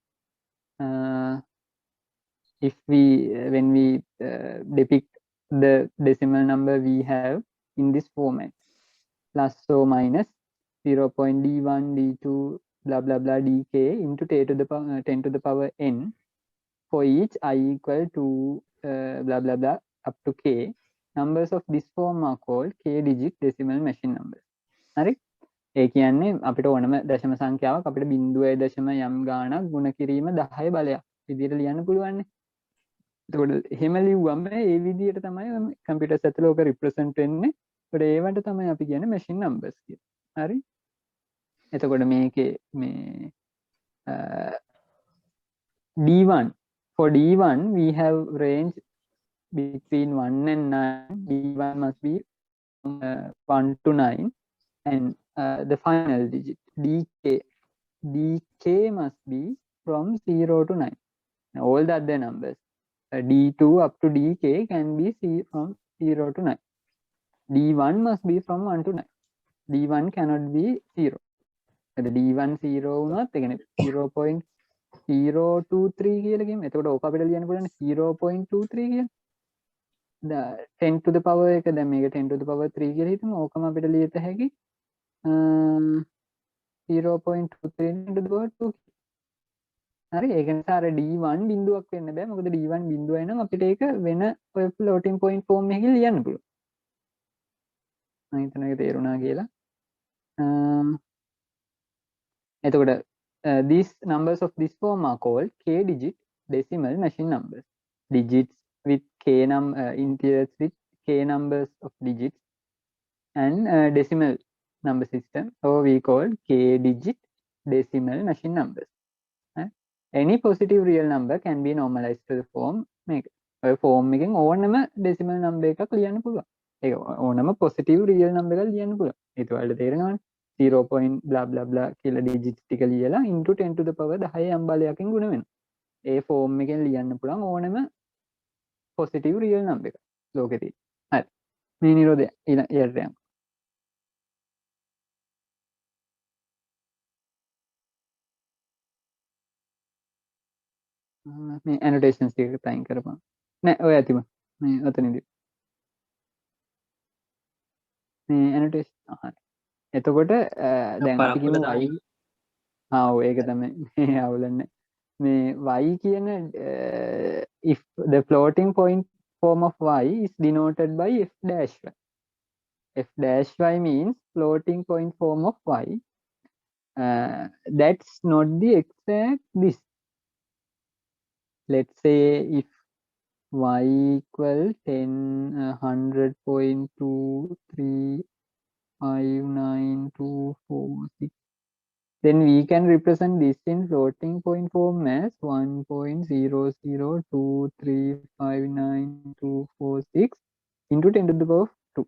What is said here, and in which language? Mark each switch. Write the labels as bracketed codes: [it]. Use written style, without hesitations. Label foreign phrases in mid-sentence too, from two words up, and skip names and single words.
[en] If we when we depict the decimal number we have in this format, plus or minus 0.d1 d2 blah blah blah dk into 10 to the power n for each I equal to blah blah blah up to k. Numbers of this form are called k digit decimal machine numbers. [si] හරි, ඒ කියන්නේ අපිට ඕනම දශම සංඛ්‍යාවක් අපිට 0.යම් ගාණක් ගුණ කිරීම 10 බලයක් විදිහට ලියන්න පුළුවන් නේ. එතකොට එහෙම ලිව්වම ඒ විදිහට තමයි කම්පියුටර්ස් ඇතුළේ ඔක රිප්‍රසන්ට් වෙන්නේ. ඒකට ඒවට තමයි අපි කියන්නේ [en] machine numbers [si] කියලා. හරි, එතකොට මේකේ මේ D1, [en] for D1 we have range between 1 and 9. D1 must be 1 to 9, and the final digit dk must be from 0 to 9. Now, all the other numbers d2 up to dk can be from 0 to 9. d1 must be from 1 to 9. d1 cannot be 0. [si] The d1 0 වුණොත් ඒ කියන්නේ 0.023 කියලා කියමු. එතකොට ඕක අපිට ලියන්න පුළුවන් 0.23 කියලා. [en] 10 to the power [si] එක දැන් මේක [en] 10 to the power [si] 3 කියලා හිතමු. ඕකම අපිට ලියත හැකි 0.23 [en] into the power [si] 2. හරි, ඒක නිසා අර d1 බිඳුවක් වෙන්න බෑ. මොකද d1 බිඳුවයි නම් අපිට ඒක වෙන ඔය [en] floating point form [si] එකකින් ලියන්න පුළුවන්. මම හිතනවා ඒක තේරුණා කියලා. [en] එතකොට these numbers of this form are called k digit decimal machine numbers. Digits with k integers with k numbers of digits and decimal number system. So we call k digit decimal machine numbers. Any positive real number can be normalized to the form මේක. [si] ඔය form එකෙන් ඕනම [en] decimal number [si] එකක් ලියන්න පුළුවන්. ඒක ඕනම [en] positive real number [si] එකක් ලියන්න පුළුවන්. ඒක ඔයාලට තේරෙනවනේ. 0. [en] blah blah blah [si] කියලා digits ටික ලියලා [en] into 10 to the power 10 [si] යම් බලයකින් ගුණ වෙනවා. ඒ form එකෙන් ලියන්න පුළුවන් ඕනම [en] positive real number [si] එක ලෝකෙ තියෙන. හරි. මේ නිරෝධය ඊළඟට යන්න. මේ annotations ටික ටයිම් කරපන්. නෑ ඔය ඇතිම. මේ ඔතනදී. මේ annotation හරි. එතකොට දැන් අපි කියමු y ඔව් ඒක තමයි මේ අවුලන්නේ. මේ y කියන [en] if the floating point form of y is denoted by f dash y. F dash y means floating point form of y. That's not the exact this. Let's say if y equal 100.235924 then we can represent this in floating point form as 1.002359246 into 10 to the power 2.